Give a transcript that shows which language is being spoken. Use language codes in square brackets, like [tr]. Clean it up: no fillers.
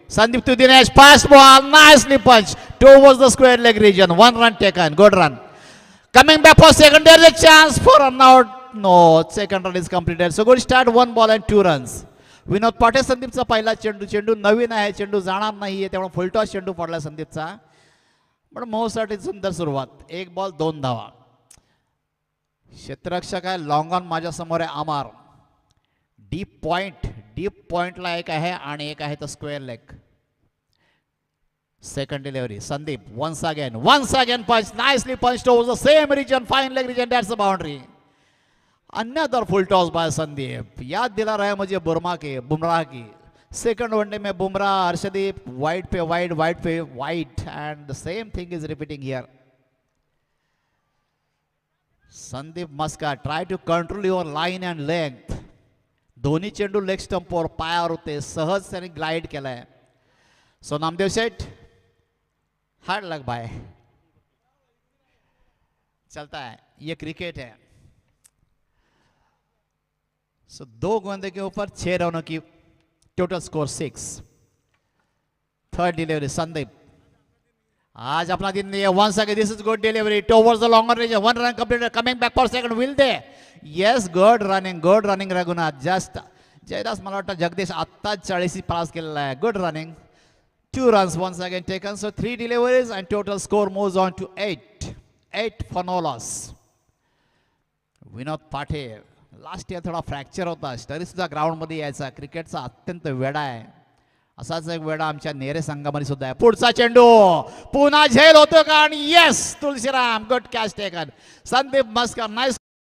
[en] Sandeep to Dinesh, fast ball, nicely punched towards the square leg region. 1 run taken, good run. Coming back for second, there is a chance for run out. No, second run is completed. So good start, 1 ball and 2 runs. [mr] विनोद पाटे संदीपचा पहिला चेंडू, चेंडू नवीन आहे, चेंडू जाणार नाहीये, त्यामुळे full toss चेंडू पडला संदीपचा. पण मोहसाठी सुंदर सुरुवात, 1 बॉल 2 धावा. क्षेत्ररक्षक आहे, लॉंग ऑन माझ्या समोर आहे अमर. डीप पॉइंटला एक आहे आणि एक आहे तर square leg. [en] Second delivery Sandeep, once again punch, nicely punched over the same region, fine leg region, that's the boundary. Another full toss by Sandeep. [hi] याद दिला रहा है मुझे बुमराह की. सेकंड वनडे में बुमराह, हर्षदीप वाइड पे wide [en] and the same thing is repeating here. Sandeep Maska, try to control your line and length. [mr] दोन्ही चेंडू लेग स्टंपवर पायावर होते, सहज त्याने ग्लाइड केलाय. [hi] सो Namdev Sheth, [en] hard luck बाय, [hi] चलता है, ये क्रिकेट है. सो 2 गेंदों के ऊपर 6 रनों की total score 6. [en] third delivery [hi] Sandeep, आज अपना दिन नहीं है. [en] once again this is good delivery towards the longer range, 1 run completed. Coming back for second, will they? Yes, good running Raghunath. [mr] Just Jaydas, मला वाटतं जगदीश आत्ताच 40 पास केलेला आहे. [en] Good running, 2 runs once again taken. So 3 deliveries and total score moves on to 8 for no loss. [mr] विनोद पाटे, [en] last year [mr] थोडा fracture होता, तरी सुद्धा ग्राउंडमध्ये यायचा. क्रिकेटचा अत्यंत वेडा आहे. असाच एक वेळा आमच्या नेरे संघामध्ये सुद्धा आहे. पुढचा चेंडू पुन्हा झेल होतो का? आणि yes, Tulsiram, [en] Good catch taken. [mr] Sandeep मस्कर, नाईस.